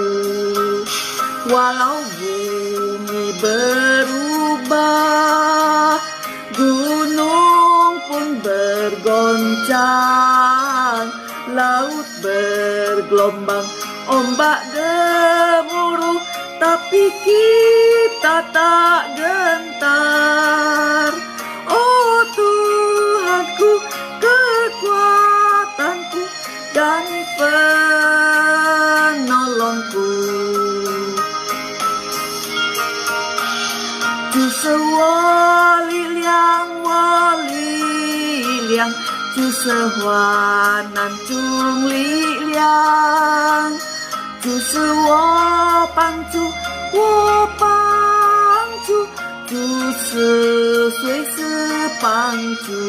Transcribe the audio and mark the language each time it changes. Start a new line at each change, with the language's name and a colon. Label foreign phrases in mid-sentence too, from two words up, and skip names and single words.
Indonesian: Walau bumi berubah, gunung pun bergoncang, laut bergelombang, ombak gemuruh, tapi kita tak gentar. Oh Tuhanku, kekuatanku dan penolongku.
Chinese: 就是我力量，我力量，就是患难中力量，就是我帮助，我帮助，就是随时帮助，